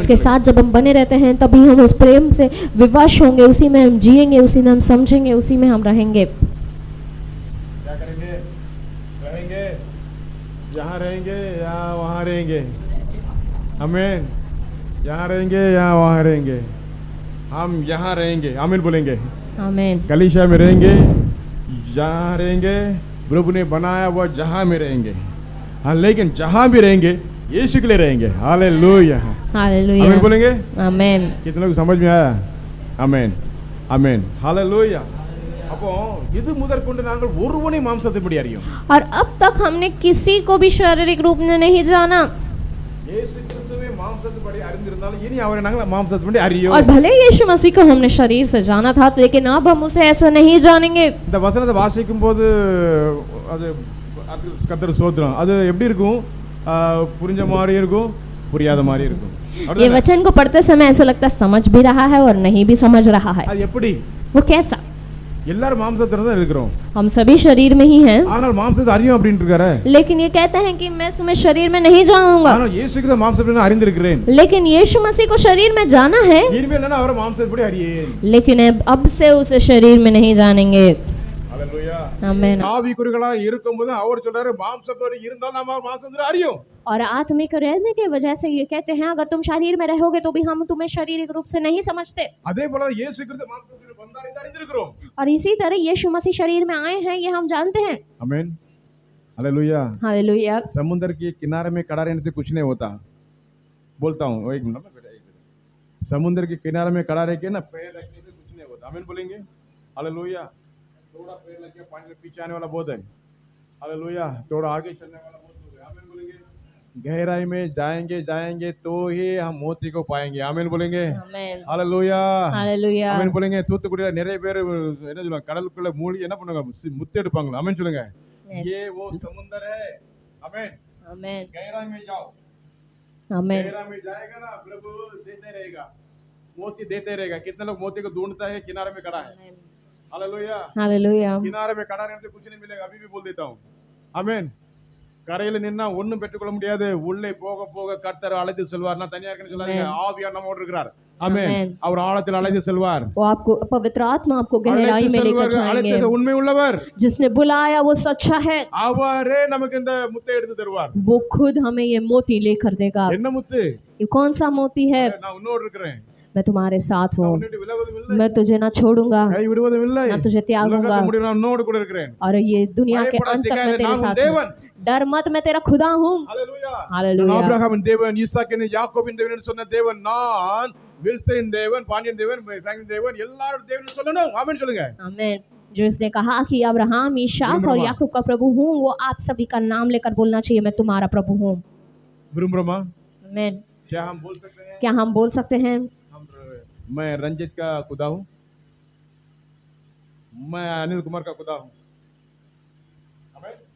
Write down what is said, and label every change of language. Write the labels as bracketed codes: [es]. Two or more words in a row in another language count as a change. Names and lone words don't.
[hi] उसके साथ जब हम बने रहते हैं तभी हम उस प्रेम से विवश होंगे, उसी में हम जिएंगे, उसी में हम समझेंगे, उसी में हम रहेंगे। क्या करेंगे? रहेंगे, यहाँ रहेंगे या वहाँ रहेंगे? आमीन। यहाँ रहेंगे या वहाँ रहेंगे? हम यहाँ रहेंगे, आमीन बोलेंगे। आमीन। कलीसिया में रहेंगे, जहाँ रहेंगे, प्रभु ने बनाया वो जहाँ में रहेंगे, हाँ, लेकिन जहाँ भी रहेंगे यीशु के लिए रहेंगे। हालेलुया। हालेलुया। आमीन बोलेंगे। आमीन। कितने लोग समझ में आया? आमीन आमीन हालेलुया। [ta] அப்போ இது முதற்கொண்டு நாங்கள் ஒருவனை மாம்சத்தின்படி அறியோம்। [hi] और अब तक हमने किसी को भी शारीरिक रूप में नहीं जाना, [ta] இயேசு கிறிஸ்துவை மாம்சத்தின்படி அறிந்திருந்தாலும் இனி அவரை நாங்கள் மாம்சத்தின்படி அறியோம்। [hi] और भले यीशु मसीह को हमने शरीर से जाना था, लेकिन अब हम उसे ऐसा नहीं जानेंगे। [ta] இந்த வசனத்தை வாசிக்கும் போது அது கர்த்தர் ஸ்தோத்திரம், அது எப்படி இருக்கும்? புரிஞ்ச மாதிரி இருக்கும், புரியாத மாதிரி இருக்கும்। [hi] ये वचन को पढ़ते समय ऐसा लगता है समझ भी रहा है और नहीं भी समझ रहा है। [ta] அது எப்படி? [hi] वो कैसा? [ta] எல்லாரும் மாம்சத்துல தான் இருக்கிறோம், [hi] हम सभी शरीर में ही हैं, [ta] ஆனால் மாம்சத்தை அறியும் அப்படினு இருக்காரு। [hi] लेकिन ये कहते हैं कि मैं तुम्हें शरीर में नहीं जानूंगा, [ta] ஆனால் இயேசுக்கு தான் மாம்சத்தை அறிந்திருக்கிறேன்। [hi] लेकिन यीशु मसीह को शरीर में जाना है, [ta] இனிமேல் நான் அவரை மாம்சத்தின்படி அறியேன்। [hi] लेकिन अब से उसे शरीर में नहीं जानेंगे। [ta] ஹalleluya। [hi] आमीन। [ta] ஆவிக்குரியவர்களாக இருக்கும்போது அவர் சொல்றாரு மாம்சத்தோடு இருந்தால் நாம மாம்சத்தை அறியோம்। [hi] और आत्मिक रहने की वजह से ये कहते हैं अगर तुम शरीर में रहोगे तो भी हम तुम्हें शारीरिक रूप से नहीं समझते। [ta] அதே போல இயேசு கிறிஸ்து மாம்சத்தில் வந்தார் என்று அறிந்திருக்கிறோம்। [hi] और इसी तरह यीशु मसीह शरीर में आए हैं, ये हम जानते हैं। आमीन हालेलुया। हालेलुया। समुद्र के किनारे में खड़ा रहने से कुछ नहीं होता। बोलता हूँ एक मिनट बेटा, एक मिनट। समुद्र के किनारे में खड़ा रह के ना पैर रखने से कुछ नहीं होता। आमीन बोलेंगे। हालेलुया। थोड़ा पैर लग के पानी में पीछे आने वाला बहुत है। हालेलुया। थोड़ा आगे चलने वाला बहुत है। आमीन बोलेंगे। गहराई में जाएंगे जाएंगे तो ही हम मोती को पाएंगे। आमीन बोलेंगे। आमीन। हालेलुया। हालेलुया। [ta] ஆமென் போலுங்க। தூத்துக்குடியில நிறைய பேர் என்ன சொல்லுவாங்க, கடலுக்குள்ள மூழ்கி என்ன பண்ணுவாங்க, முத்து எடுப்பாங்க। ஆமென் சொல்லுங்க। [hi] ये वो समुंदर है। आमेन। आमीन। गहरा में जाओ। आमीन। गहरा में जाएगा ना, प्रभु देते रहेगा, मोती देते रहेगा। कितने लोग मोती को ढूंढता है, किनारे में खड़ा है। हालेलुया। हालेलुया। किनारे में खड़ा रहने से कुछ नहीं मिलेगा, अभी भी बोल देता हूँ। आमेन। [ta] கரையில நின்னா ஒண்ணும் பெற்றுக்கொள்ள முடியாது, உள்ளே போக போக கர்த்தர் அழைத்து செல்வார்। நான் தனியா இருக்கேன்னு சொல்லாதீங்க, ஆவியார் நம்மோடு இருக்கிறார்। ஆமென்। அவர் ஆழத்தில் அழைத்து செல்வார்। [hi] वो आपको पवित्र आत्मा आपको गहराई में लेकर जाएंगे। [ta] உண்மை உள்ளவர், [hi] जिसने बुलाया वो सच्चा है, [ta] அவரே நமக்கு இந்த முத்தை எடுத்து தருவார்। [hi] वो खुद हमें ये मोती लेकर देगा। [ta] என்ன முத்து? [hi] ये कौन सा मोती है? [ta] நான் உன்னோடு இருக்கிறேன், [hi] मैं तुम्हारे साथ हूँ, [ta] உன்னை விட்டு விலகுவதும் இல்லை, [hi] मैं तुझे ना छोड़ूंगा, [ta] கை விடுவதும் இல்லை, [hi] ना तुझे त्यागूंगा, [ta] உலகத்துக்கு முடிவு நான் உன்னோடு கூட இருக்கிறேன்। [hi] और ये दुनिया के अंत तक मैं तेरे साथ हूँ। डर मत, मैं तेरा खुदा हूँ। [ta] ஹalleluya। [hi] हालेलुया। [ta] ஆபிரகாமின் தேவன், ஈசாக்கின் யாக்கோபின் தேவன் சொன்ன தேவன் நான், வில்சனின் தேவன், பாண்டியன் தேவன், பிராங்கின் தேவன், எல்லாரோட தேவன் சொல்லணும்। ஆமென் சொல்லுங்க। [hi] आमीन। जो इसने कहा कि अब्राहम, ईसाक और याकूब का प्रभु हूँ, वो आप सभी का नाम लेकर बोलना चाहिए, मैं तुम्हारा प्रभु हूँ। विरुम्ब्रमा। आमीन। क्या हम बोल सकते हैं? क्या हम बोल सकते हैं? हम मैं रंजित का खुदा हूँ, मैं अनिल कुमार का खुदा हूँ, आमीन।